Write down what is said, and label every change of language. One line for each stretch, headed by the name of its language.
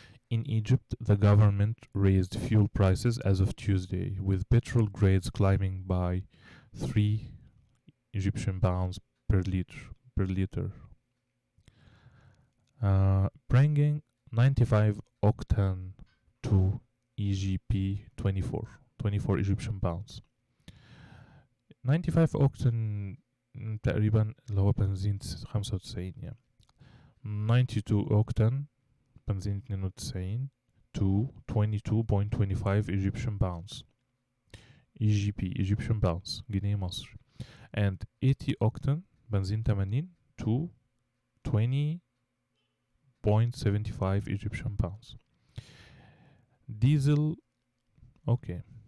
English: In Egypt, the government raised fuel prices as of Tuesday, with petrol grades climbing by 3 Egyptian pounds per liter, bringing 95 octane to EGP 24 Egyptian pounds.
Arabic: 95 octane تقريبا اللي هو بنزين 95 يعني.
English: 92 octane بنزين 92 to 22.25 Egyptian pounds. EGP Egyptian pounds
Arabic: جنيه مصري.
English: And 80 octane بنزين 80 to 20.75 Egyptian pounds. Diesel. Okay.